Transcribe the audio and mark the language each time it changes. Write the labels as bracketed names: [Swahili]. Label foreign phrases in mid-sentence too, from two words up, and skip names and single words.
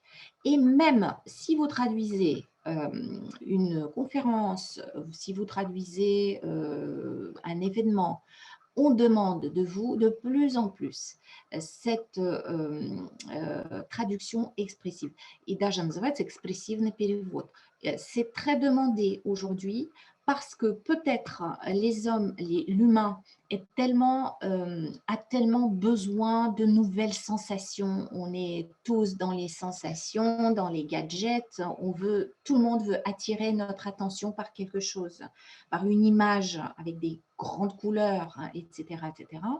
[French] Et même si vous traduisez une conférence, si vous traduisez un événement, on demande de vous de plus en plus cette traduction expressive. [Russian] И даже называется экспрессивный перевод. [French] C'est très demandé aujourd'hui parce que peut-être les hommes, l'humain a tellement besoin de nouvelles sensations. On est tous dans les sensations, dans les gadgets. Tout le monde veut attirer notre attention par quelque chose, par une image avec des grandes couleurs, hein, etc., etc.